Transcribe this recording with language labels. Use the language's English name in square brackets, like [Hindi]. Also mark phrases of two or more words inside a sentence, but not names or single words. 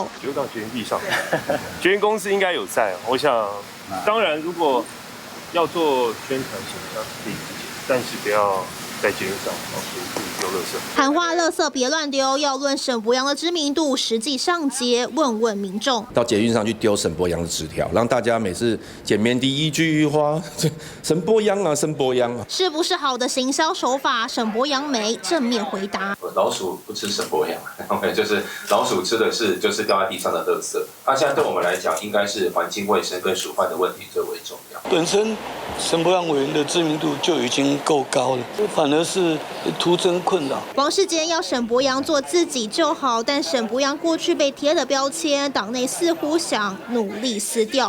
[Chinese] 丟到捷運地上，捷運公司應該有在。我想，當然如果要做宣傳形象是可以理解，但是不要在捷運上隨處丟垃圾。喊話垃圾別亂丟，要論沈伯洋的知名度，實際上街問問民眾。到捷運上去丟沈伯洋的紙條，讓大家每次見面第一句話，沈伯洋啊，沈伯洋啊，是不是好的行銷手法？沈伯洋沒正面回答。老鼠不吃沈伯洋，就是老鼠吃的是就是掉在地上的垃圾。那现在对我們來講，應該是環境衛生跟鼠患的問題最為重要。本身沈伯洋委員的知名度就已經夠高了，反而是徒增困擾。王世堅要沈伯洋做自己就好，但沈伯洋過去被貼的標籤，黨內似乎想努力撕掉。